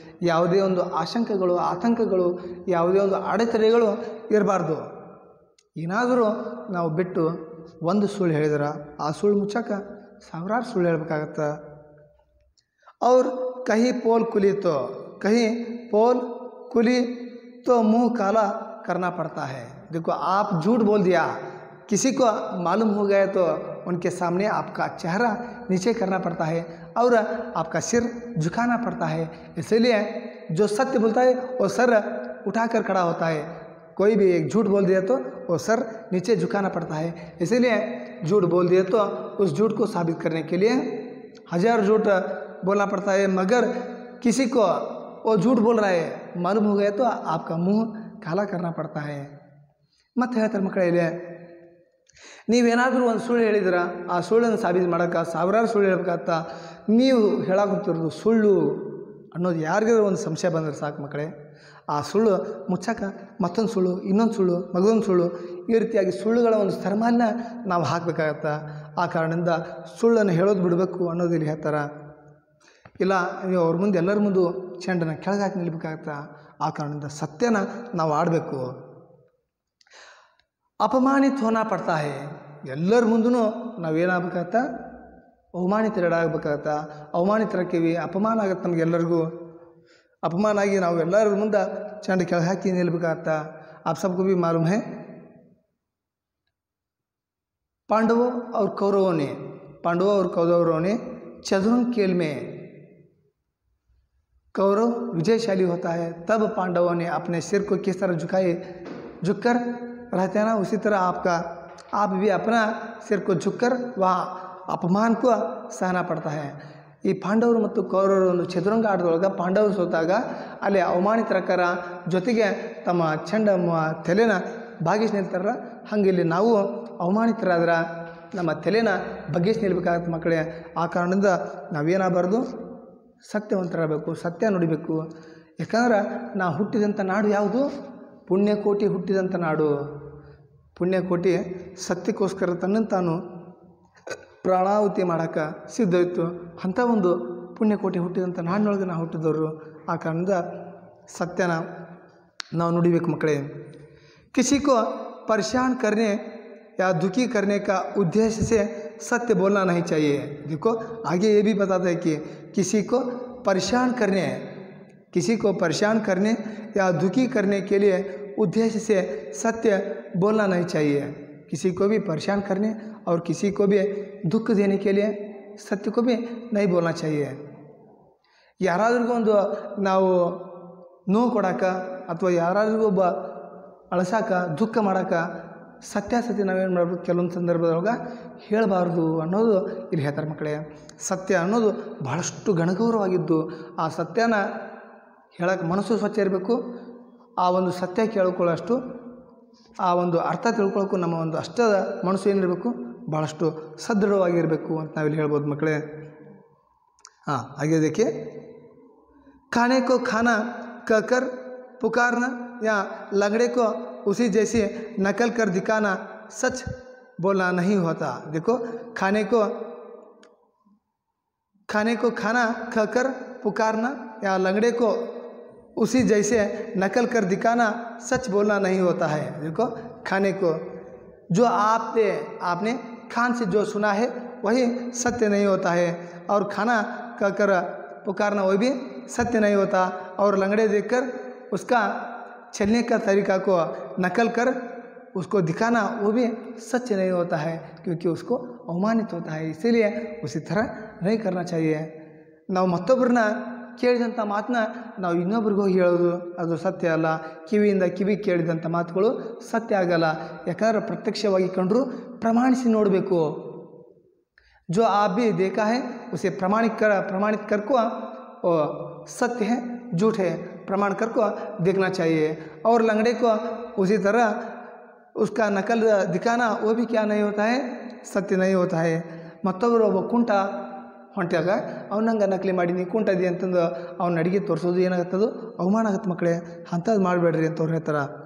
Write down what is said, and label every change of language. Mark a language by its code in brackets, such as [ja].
[kn] ಯಾವುದೇ ಒಂದು ಆಶಂಕಗಳು, ಆತಂಕಗಳು, ಯಾವುದೇ ಒಂದು ಅಡೆತಡೆಗಳು ಇರಬಾರ್ದು. ಏನಾದರೂ ನಾವು ಬಿಟ್ಟು ಒಂದು ಸುಳ್ಳು ಹೇಳಿದ್ರೆ ಆ ಸುಳ್ಳು ಮುಚ್ಚಕ್ಕೆ ಸಾವಿರಾರು ಸುಳ್ಳು ಹೇಳ್ಬೇಕಾಗತ್ತೆ. [hi] और कहीं पोल खुली तो मुंह काला करना पड़ता है. देखो आप झूठ बोल दिया, किसी को मालूम हो गया तो उनके सामने आपका चेहरा नीचे करना पड़ता है और आपका सिर झुकाना पड़ता है. इसलिए जो सत्य बोलता है वो सर उठाकर खड़ा होता है. कोई भी एक झूठ बोल दिया तो वो सर नीचे झुकाना पड़ता है. इसीलिए झूठ बोल दिया तो उस झूठ को साबित करने के लिए हजार झूठ बोलना पड़ता है. मगर किसी को वो झूठ बोल रहा है मालूम हो गया तो आपका मुंह काला करना पड़ता है. [kn] ಮತ್ತೆ ಹೇಳ್ತಾರೆ ಮಕ್ಕಳೇ, ಇಲ್ಲಿ ನೀವೇನಾದರೂ ಒಂದು ಸುಳ್ಳು ಹೇಳಿದ್ರೆ ಆ ಸುಳ್ಳನ್ನು ಸಾಬೀತು ಮಾಡೋಕ್ಕೆ ಸಾವಿರಾರು ಸುಳ್ಳು ಹೇಳ್ಬೇಕಾಗತ್ತಾ. ನೀವು ಹೇಳಾಕುತ್ತಿರೋದು ಸುಳ್ಳು ಅನ್ನೋದು ಯಾರಿಗಾದ್ರೂ ಒಂದು ಸಂಶಯ ಬಂದರೆ ಸಾಕು ಮಕ್ಕಳೇ, ಆ ಸುಳ್ಳು ಮುಚ್ಚಕ್ಕೆ ಮತ್ತೊಂದು ಸುಳ್ಳು, ಇನ್ನೊಂದು ಸುಳ್ಳು, ಮಗದೊಂದು ಸುಳ್ಳು, ಈ ರೀತಿಯಾಗಿ ಸುಳ್ಳುಗಳ ಒಂದು ಸ್ತರಮಾನ ನಾವು ಹಾಕಬೇಕಾಗತ್ತೆ. ಆ ಕಾರಣದಿಂದ ಸುಳ್ಳನ್ನು ಹೇಳೋದು ಬಿಡಬೇಕು ಅನ್ನೋದು ಇಲ್ಲಿ ಹೇಳ್ತಾರೆ. ಇಲ್ಲ ನೀವು ಅವ್ರ ಮುಂದೆ ಎಲ್ಲರ ಮುಂದೆ ಚೆಂಡನ್ನು ಕೆಳಗಾಕಿ ನಿಲ್ಬೇಕಾಗತ್ತೆ. ಆ ಕಾರಣದಿಂದ ಸತ್ಯನ ನಾವು ಆಡಬೇಕು. [hi] अपमानित होना पड़ता है. [kn] ಎಲ್ಲರ ಮುಂದೂ ನಾವೇನಾಗಬೇಕಾಗತ್ತ, ಅವಮಾನಿತರಾಗಬೇಕಾಗತ್ತ. ಅವಮಾನಿತರಾಗ್ತೀವಿ, ಅಪಮಾನ ಆಗುತ್ತೆ ನಮಗೆಲ್ಲರಿಗೂ. अपमान आಗಿ ನಾವು ಎಲ್ಲರ ಮುಂದೆ ಚೆಂಡ ಕೆಳಗೆ ಹಾಕಿ ನಿಲ್ಬೇಕಾಗತ್ತ. [hi] आप सबको भी मालूम है पांडवों और कौरवों ने चतुरंग खेल में कौरव विजयशाली होता है, तब पांडवों ने अपने सिर को किस तरह झुककर रहते हैं ना, उसी तरह आप भी अपना सिर को झुककर वहाँ अपमान को सहना पड़ता है. [kn] ಈ ಪಾಂಡವರು ಮತ್ತು ಕೌರವರು ಚದುರಂಗ ಆಟದೊಳಗೆ ಪಾಂಡವರು ಸೋತಾಗ ಅಲ್ಲಿ ಅವಮಾನಿತರಕರ ಜೊತೆಗೆ ತಮ್ಮ ಚೆಂಡ ತಲೆನ ಬಾಗಿಸಿ ನಿಲ್ತಾರ. ಹಂಗೆ ಇಲ್ಲಿ ನಾವು ಅವಮಾನಿತರಾದ್ರೆ ನಮ್ಮ ತಲೆನ ಬಗ್ಗಿಸಿ ನಿಲ್ಬೇಕಾಗತ್ತೆ ಮಕ್ಕಳೇ. ಆ ಕಾರಣದಿಂದ ನಾವೇನಾಗಬಾರ್ದು, ಸತ್ಯವಂತರಾಗಬೇಕು, ಸತ್ಯ ನುಡಿಬೇಕು. ಯಾಕಂದ್ರೆ ನಾವು ಹುಟ್ಟಿದಂಥ ನಾಡು ಯಾವುದು? ಪುಣ್ಯಕೋಟಿ ಹುಟ್ಟಿದಂಥ ನಾಡು. ಪುಣ್ಯಕೋಟಿ ಸತ್ಯಕ್ಕೋಸ್ಕರ ತನ್ನನ್ನು ತಾನು ಪ್ರಾಣಾಹುತಿ ಮಾಡೋಕ್ಕೆ ಸಿದ್ಧ ಇತ್ತು. ಅಂಥ ಒಂದು ಪುಣ್ಯಕೋಟಿ ಹುಟ್ಟಿದಂಥ ನಾಡಿನೊಳಗೆ ನಾವು ಹುಟ್ಟಿದವರು. ಆ ಕಾರಣದಿಂದ ಸತ್ಯನ ನಾವು ನುಡಿಬೇಕು ಮಕ್ಕಳೇ. [hi] किसी को परेशान करने या दुखी करने का उद्देश्य से सत्य बोलना नहीं चाहिए. देखो आगे ये भी बताता है कि किसी को परेशान करने या दुखी करने के लिए उद्देश्य से सत्य बोलना नहीं चाहिए. किसी को भी परेशान करने और किसी को भी दुख देने के लिए सत्य को भी नहीं बोलना चाहिए. [kn] ಯಾರಾದ್ರಿಗೂ ಒಂದು ನಾವು ನೋವು ಕೊಡೋಕೆ ಅಥವಾ ಯಾರಾದ್ರಿಗೂ ಒಬ್ಬ ಅಳಸಾಕ ದುಃಖ ಮಾಡೋಕೆ ಸತ್ಯಾಸತ್ಯ ನಾವೇನು ಮಾಡಬೇಕು, ಕೆಲವೊಂದು ಸಂದರ್ಭದೊಳಗೆ ಹೇಳಬಾರ್ದು ಅನ್ನೋದು ಇಲ್ಲಿ ಹೇಳ್ತಾರೆ ಮಕ್ಕಳೇ. ಸತ್ಯ ಅನ್ನೋದು ಬಹಳಷ್ಟು ಗಣಗೌರವಾಗಿದ್ದು ಆ ಸತ್ಯನ ಹೇಳೋಕೆ ಮನಸ್ಸು ಸ್ವಚ್ಛ ಇರಬೇಕು. ಆ ಒಂದು ಸತ್ಯ ಕೇಳ್ಕೊಳ್ಳೋಷ್ಟು ಆ ಒಂದು ಅರ್ಥ ತಿಳ್ಕೊಳ್ಳೋಕ್ಕೂ ನಮ್ಮ ಒಂದು ಅಷ್ಟದ ಮನಸ್ಸು ಏನಿರಬೇಕು, ಭಾಳಷ್ಟು ಸದೃಢವಾಗಿರಬೇಕು ಅಂತ ನಾವಿಲ್ಲಿ ಹೇಳ್ಬೋದು ಮಕ್ಕಳೇ. [hi] आगे देखिए, खाने को खाना कहकर पुकारना या लंगड़े को उसी जैसे नकल कर दिखाना सच बोलना नहीं होता. देखो खाने को खाना कहकर पुकारना या लंगड़े को उसी जैसे नकल कर दिखाना सच बोलना नहीं होता है. देखो खाने को जो आपने खान से जो सुना है वही सत्य नहीं होता है, और खाना कहकर पुकारना वही भी सत्य नहीं होता, और लंगड़े देखकर उसका चलने का तरीका को नकल कर उसको दिखाना वो भी सत्य नहीं होता है, क्योंकि उसको अवमानित होता है. इसीलिए उसी तरह नहीं करना चाहिए. [kn] ನಾವು ಮತ್ತೊಬ್ಬರನ್ನ ಕೇಳಿದಂಥ ಮಾತನ್ನ ನಾವು ಇನ್ನೊಬ್ರಿಗೆ ಹೋಗಿ ಹೇಳೋದು ಅದು ಸತ್ಯ ಅಲ್ಲ. ಕಿವಿಯಿಂದ ಕಿವಿ ಕೇಳಿದಂಥ ಮಾತುಗಳು ಸತ್ಯ ಆಗಲ್ಲ. ಯಾಕಂದ್ರೆ ಪ್ರತ್ಯಕ್ಷವಾಗಿ ಕಂಡರೂ ಪ್ರಮಾಣಿಸಿ ನೋಡಬೇಕು. [hi] जो आप भी देखा है उसे प्रमाणित कर को सत्य है झूठ है प्रमाण कर को देखना चाहिए. और लंगड़े को उसी तरह उसका नकल दिखाना वो भी क्या नहीं होता है, सत्य नहीं होता है। [kn] ಮತ್ತೊಬ್ಬರು ಒಬ್ಬ ಕುಂಟ ಹೊಂಟ್ಯಾಗ ಅವನಂಗೆ ನಕಲಿ ಮಾಡೀನಿ ಕುಂಟದಿ ಅಂತಂದು ಅವ್ನ ಅಡಿಗೆ ತೋರಿಸೋದು ಏನಾಗುತ್ತದು ಅವಮಾನ ಆಗುತ್ತೆ ಮಕ್ಕಳೇ, ಅಂಥದ್ದು ಮಾಡಬೇಡ್ರಿ ಅಂತ ಅವ್ರು ಹೇಳ್ತಾರೆ।